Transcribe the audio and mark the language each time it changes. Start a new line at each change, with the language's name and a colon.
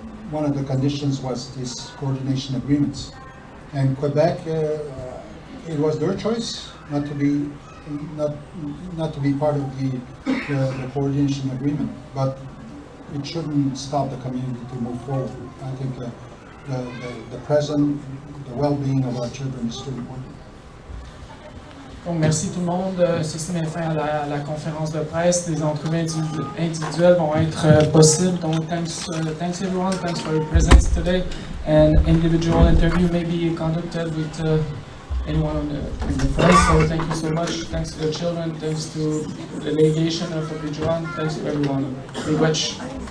English: One of the conditions was this coordination agreements. And Quebec, it was their choice not to be part of the coordination agreement, but it shouldn't stop the community to move forward. I think the present, the well-being of our children is still important.
French: Donc, merci tout le monde. Ceci met fin à la conférence de presse. Les entrevues individuelles vont être possibles. Donc,
English: thanks everyone. Thanks for your presence today. And individual interview may be conducted with anyone in the press. So, thank you so much. Thanks to the children. Thanks to the delegation of Abidjan. Thanks to everyone. Miigwech.